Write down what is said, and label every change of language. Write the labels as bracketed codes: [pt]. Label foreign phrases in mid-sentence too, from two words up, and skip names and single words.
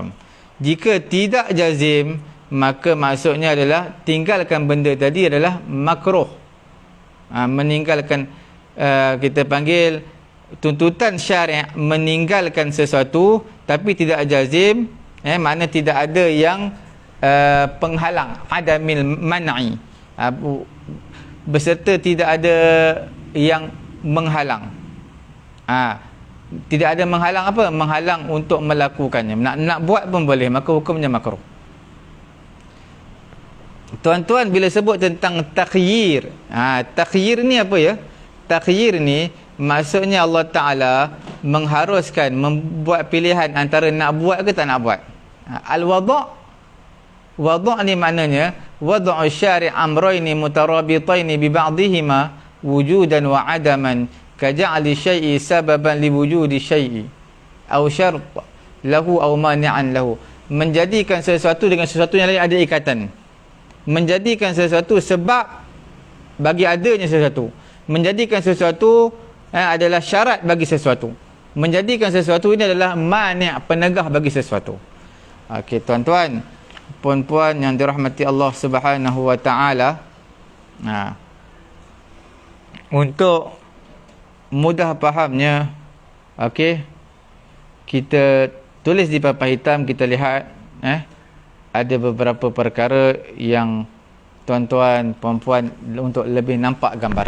[ms] Jika tidak jazim, maka maksudnya adalah tinggalkan benda tadi adalah makruh. Meninggalkan, kita panggil tuntutan syariat meninggalkan sesuatu tapi tidak jazim, makna tidak ada yang penghalang, [ar] عدم المانع, [ms] beserta tidak ada yang menghalang. Tidak ada menghalang apa? Menghalang untuk melakukannya. Nak buat pun boleh, maka hukumnya makruh. Tuan-tuan bila sebut tentang takhyir, takhyir ni apa ya? Takhyir ni maksudnya Allah Ta'ala mengharuskan, membuat pilihan antara nak buat ke tak nak buat. [ar] Al-wada' [ms] ni maknanya [ar] وضع الشارع أمرين مترابطين ببعضهما وجودا وعدما كجعل الشيء سببا لوجود الشيء أو شرط له أو مانعا له. [ms] Menjadikan sesuatu dengan sesuatu yang lain ada ikatan. Menjadikan sesuatu sebab bagi adanya sesuatu. Menjadikan sesuatu adalah syarat bagi sesuatu. Menjadikan sesuatu ini adalah mani', penegah bagi sesuatu. Okey tuan-tuan, puan-puan yang dirahmati Allah [ar] سبحانه وتعالى, [ms] untuk mudah fahamnya, okey, kita tulis di papan hitam, kita lihat ada beberapa perkara yang tuan-tuan puan-puan untuk lebih nampak gambaran.